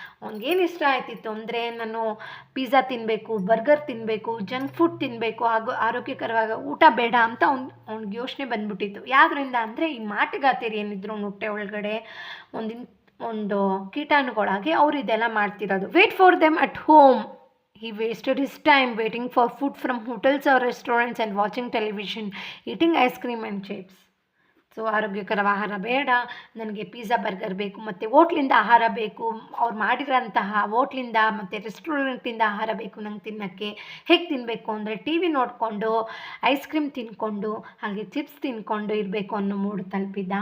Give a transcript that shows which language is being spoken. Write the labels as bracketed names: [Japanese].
[Kannada] ಅವ್ನಿಗೇನು ಇಷ್ಟ ಆಯ್ತಿತ್ತು ಅಂದರೆ ನಾನು ಪಿಜ್ಜಾ ತಿನ್ನಬೇಕು, ಬರ್ಗರ್ ತಿನ್ನಬೇಕು, ಜಂಕ್ ಫುಡ್ ತಿನ್ನಬೇಕು, ಹಾಗೂ ಆರೋಗ್ಯಕರವಾದ ಊಟ ಬೇಡ ಅಂತ ಅವ್ನಿಗೆ ಯೋಚನೆ ಬಂದ್ಬಿಟ್ಟಿತ್ತು. ಯಾವುದರಿಂದ ಅಂದರೆ ಈ ಮಾಟಗಾತಿಯರು ಏನಿದ್ರು ಅವ್ನ ಹೊಟ್ಟೆ ಒಳಗಡೆ ಒಂದು ಕೀಟಾಣುಗಳಾಗಿ ಅವರು ಇದೆಲ್ಲ ಮಾಡ್ತಿರೋದು. [English] Wait for them at home. He wasted his time waiting for food from hotels or restaurants and watching television, eating ice cream and chips. [Kannada] So ಆರೋಗ್ಯಕರ ಆಹಾರ ಬೇಡ, ನನಗೆ ಪಿಜ್ಜಾ ಬರ್ಗರ್ ಬೇಕು, ಮತ್ತು ಹೋಟ್ಲಿಂದ ಆಹಾರ ಬೇಕು, ಅವ್ರು ಮಾಡಿರೋಂತಹ ಹೋಟ್ಲಿಂದ ಮತ್ತು ರೆಸ್ಟೋರೆಂಟಿಂದ ಆಹಾರ ಬೇಕು ನಂಗೆ ತಿನ್ನೋಕ್ಕೆ. ಹೇಗೆ ತಿನ್ನಬೇಕು ಅಂದರೆ ಟಿ ವಿ ನೋಡಿಕೊಂಡು, ಐಸ್ ಕ್ರೀಮ್ ತಿನ್ಕೊಂಡು, ಹಾಗೆ ಚಿಪ್ಸ್ ತಿನ್ಕೊಂಡು ಇರಬೇಕು ಅನ್ನೋ ಮೂಡು ತಲುಪಿದ್ದ.